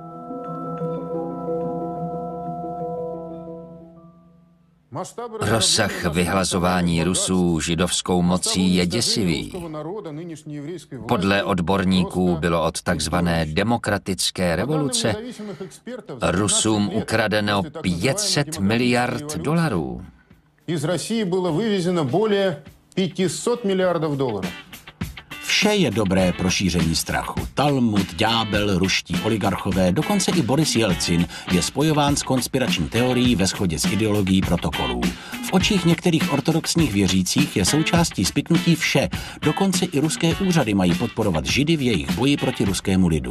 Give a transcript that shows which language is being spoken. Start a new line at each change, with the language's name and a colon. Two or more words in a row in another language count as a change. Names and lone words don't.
Czech: Rozsah vyhlazování Rusů židovskou mocí je děsivý. Podle odborníků bylo od takzvané demokratické revoluce Rusům ukradeno 500 miliard dolarů.
Russian: Из России было вывезено более 500 миллиардов долларов.
Czech: Vše je dobré pro šíření strachu. Talmud, ďábel, ruští oligarchové, dokonce i Boris Jelcin je spojován s konspirační teorií ve shodě s ideologií protokolů. V očích některých ortodoxních věřících je součástí spiknutí vše. Dokonce i ruské úřady mají podporovat Židy v jejich boji proti ruskému lidu.